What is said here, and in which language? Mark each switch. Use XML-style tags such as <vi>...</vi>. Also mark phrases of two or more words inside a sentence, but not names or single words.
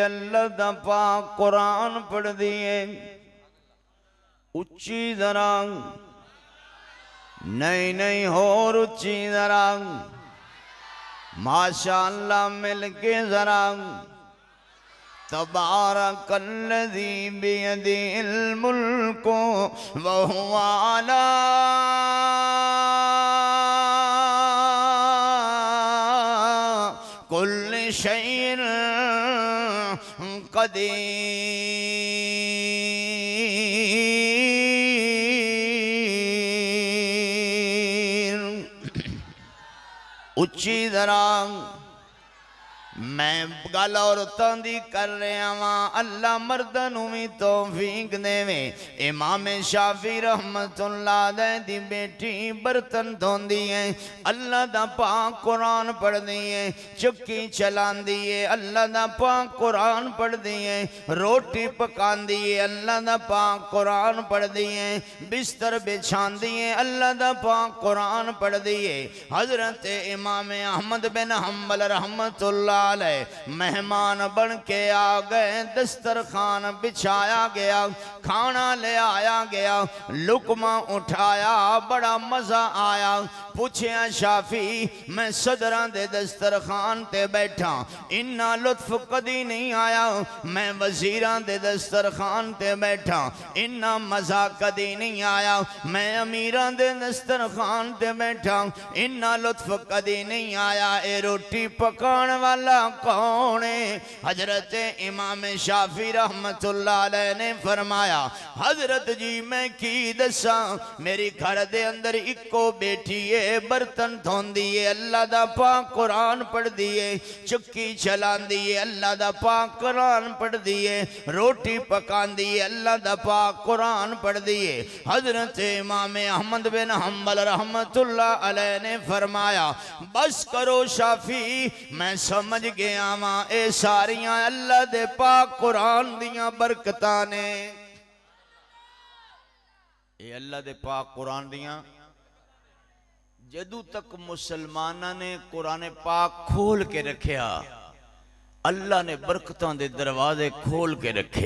<pa>اللہ دا پاک قرآن پڑھدی ہے اچی ذرا، نہیں نہیں ہور اچی ذرا، ماشاءاللہ مل کے ذرا.</pa> <ar>تبارك الذي بيده الملك وهو على كل شيء قدير.</ar> <pa>اچی ذرا میں گل عورتاں دی کر رہا واں اللہ مرداں نوں بھی توفیق دیوے. امام شافعی</pa> <ar>رحمة الله عليه</ar> <pa>دی بیٹی برتن دھوندی ہے اللہ دا پاک قرآن پڑھدی ہے، چکی چلاندی ہے اللہ دا پاک قرآن پڑھدی ہے، روٹی پکاندی ہے اللہ دا پاک قرآن پڑھدی ہے، بستر بچھاندی ہے اللہ دا پاک قرآن پڑھدی ہے. حضرت امام احمد بن حنبل رحمۃاللہ مہمان بن کے آ گئے، دسترخوان بچھایا گیا، کھانا لے آیا گیا، لقمہ اٹھایا، بڑا مزا آیا. پچھیا شافعی میں صدراں دے دسترخوان تے بیٹھا، اِنّا لطف کدی نہیں آیا. میں وزیراں دے دسترخوان تے بیٹھا، اِنّا مزا کدی نہیں آیا. میں امیراں دے دسترخوان تے بیٹھا، اِنّا لطف کدی نہیں آیا. اے روٹی پکانے والا کون ہے? حضرت امام شافعی</pa> <ar>رحمة الله عليه</ar> <pa>نے فرمایا حضرت جی میں کی دسا، میری گھر دے اندر اکو بیٹی ہے، برتن دھوندی ہے اللہ دا پاک قرآن پڑھدی ہے، چکی چلاندی ہے اللہ دا پاک قرآن پڑھدی ہے، روٹی پکاندی ہے اللہ دا پاک قرآن پڑھدی ہے. حضرت امام احمد بن حنبل</pa> <ar>رحمة الله عليه</ar> <pa>نے فرمایا بس کرو شافعی، میں سمجھ گیا واں اے ساریاں اللہ دے پاک قرآن دیاں برکتاں نے. اے اللہ دے پاک قرآن دیاں. جدو تک مسلماناں نے قرآن پاک کھول کے رکھیا اللہ نے برکتاں دے دروازے کھول کے رکھے.</pa>